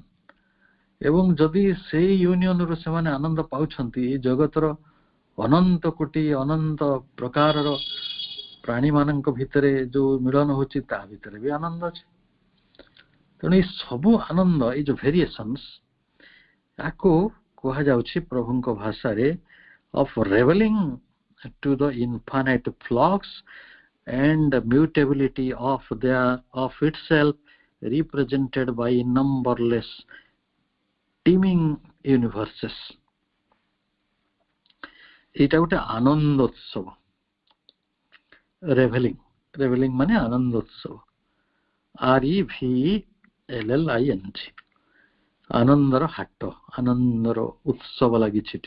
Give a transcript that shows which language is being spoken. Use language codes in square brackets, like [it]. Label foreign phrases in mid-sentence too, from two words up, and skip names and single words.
[or] ଏବଂ ଯଦି ସେଇ ୟୁନିୟନରୁ ସେମାନେ ଆନନ୍ଦ ପାଉଛନ୍ତି, ଏଇ ଜଗତର ଅନନ୍ତ କୋଟି ଅନନ୍ତ ପ୍ରକାରର ପ୍ରାଣୀ ମାନଙ୍କ ଭିତରେ ଯୋଉ ମିଳନ ହଉଛି, ତା ଭିତରେ ବି ଆନନ୍ଦ ଅଛି। ତେଣୁ ଏଇ ସବୁ ଆନନ୍ଦ, ଏଇ ଯୋଉ ଭେରିଏସନ୍ସ, ୟାକୁ କୁହାଯାଉଛି ପ୍ରଭୁଙ୍କ ଭାଷାରେ [en] of reveling to the infinite flux and mutability of itself, represented by numberless teeming universes. [or] ଏଇଟା ଗୋଟେ ଆନନ୍ଦ ଉତ୍ସବ। ରେଭେଲିଂ ମାନେ ଆନନ୍ଦ ଉତ୍ସବ, REVELLING, ଆନନ୍ଦର ହାଟ, ଆନନ୍ଦର ଉତ୍ସବ ଲାଗିଛି ଏଠି।